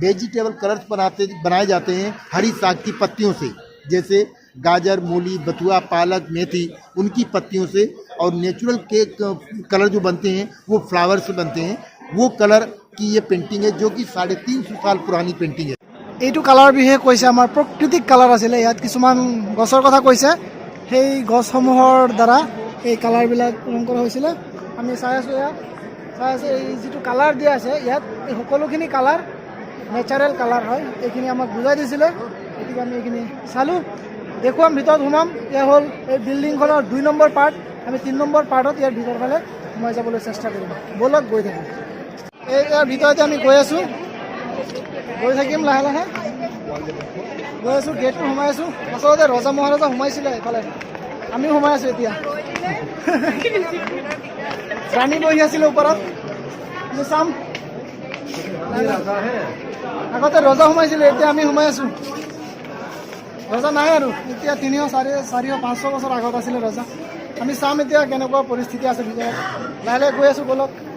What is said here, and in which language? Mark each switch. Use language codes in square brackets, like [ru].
[hi] Vegetable colours बनाए जाते हैं हरी साग की पत्तियों से, जैसे गाजर, मूली, बथुआ, पालक, मेथी, उनकी पत्तियों से। और नेचुरल के कलर जो बनते हैं वो फ्लावर से बनते हैं। वो कलर की ये पेंटिंग है जो कि 350 साल पुरानी पेंटिंग है। [as] এইটো কালাৰ বিষয়ে কৈছে, আমাৰ প্ৰাকৃতিক কালাৰ আছিলে। ইয়াত কিছুমান গছৰ কথা কৈছে, সেই গছসমূহৰ দ্বাৰা এই কালাৰবিলাক ৰং কৰা হৈছিলে। আমি চাই আছোঁ এই যিটো কালাৰ দিয়া আছে ইয়াত, এই সকলোখিনি কালাৰ নেচাৰেল কালাৰ হয়। এইখিনি আমাক বুজাই দিছিলে, গতিকে আমি এইখিনি চালোঁ। দেখুৱাম, ভিতৰত সোমাম। এয়া হ'ল এই বিল্ডিংখনৰ 2 নম্বৰ পাৰ্ট। আমি 3 নম্বৰ পাৰ্টত ইয়াৰ ভিতৰ ফালে সোমাই যাবলৈ চেষ্টা কৰিম। ব'লক গৈ থাকোঁ। ইয়াৰ ভিতৰতে আমি গৈ আছোঁ, গৈ থাকিম লাহে লাহে। গৈ আছোঁ, গেটটো সোমাই আছোঁ। আচলতে ৰজা মহাৰজা সোমাইছিলে এইফালে, আমিও সোমাই আছোঁ এতিয়া। ৰাণী বহি আছিলে ওপৰত, আমি চাম। আগতে ৰজা সোমাইছিলে, এতিয়া আমি সোমাই আছোঁ। ৰজা নাই আৰু, এতিয়া 300-400-500 বছৰ আগত আছিলে ৰজা। আমি চাম এতিয়া কেনেকুৱা পৰিস্থিতি আছে ভিতৰত। লাহে লাহে গৈ আছোঁ, ব'লক।